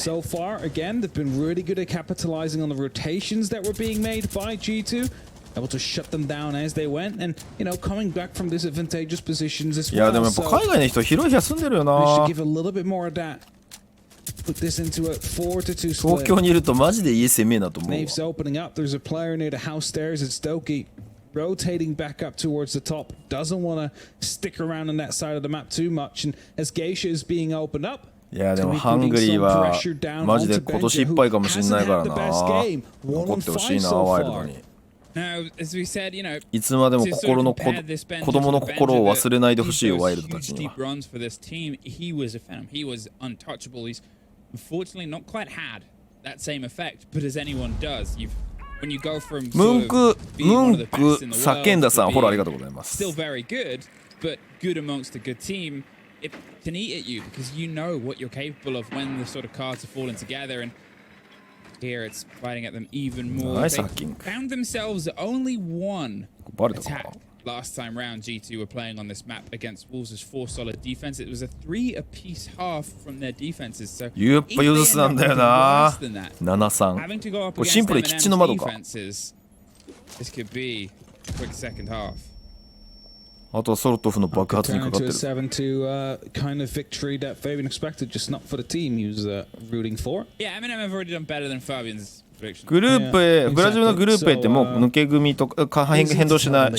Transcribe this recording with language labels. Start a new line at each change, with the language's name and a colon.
English: So far, again, they've been really good at capitalizing on the rotations that were being made by G2. Able to shut them down as they went, and you know, coming back from disadvantageous positions as well.
Japanese: いやでもやっぱ海外の人広い部屋住んでるよな。
English: Give a little bit more of that. Put this into a 4-2 split.
Japanese: 東京にいるとマジで家攻めえなと思うわ。
English: Nave's opening up. There's a player near the house stairs. It's Doki rotating back up towards the top. Doesn't want to stick around on that side of the map too much. And as Geisha is being opened up.
Japanese: いやでもハングリーはマジで今年いっぱいかもしれないからな。残ってほしいな、ワイルドに。
English: Now, as we said, you know,
Japanese: いつまでも子供の心を忘れないでほしいよ、ワイルドたちには。
English: He was a phenom. He was untouchable. He's unfortunately not quite had that same effect, but as anyone does, when you go from
Japanese: ムンク叫んださん、フォローありがとうございます。
English: Still very good, but good amongst a good team. It can eat at you because you know what you're capable of when the sort of cards are falling together, and here it's fighting at them even more. Nice hacking. Found themselves only one
Japanese: バレたかな。
English: attack last time round. G2 were playing on this map against Wolves' 4 solid defense. It was a 3 apiece half from their defenses. So
Japanese: やっぱユーズスなんだよな。 7-3。
English: having to go up
Japanese: これシンプルにキッチンの窓か。
English: defenses, this could be a quick second half.
Japanese: あとはソルトフの爆発にかかってる。
English: 7-2 kind of victory that Fabian expected, just not for the team he was rooting for. Yeah, MNM have already done better than Fabian's.
Japanese: グループ A、ブラジルのグループ A ってもう抜け組とか変動しない。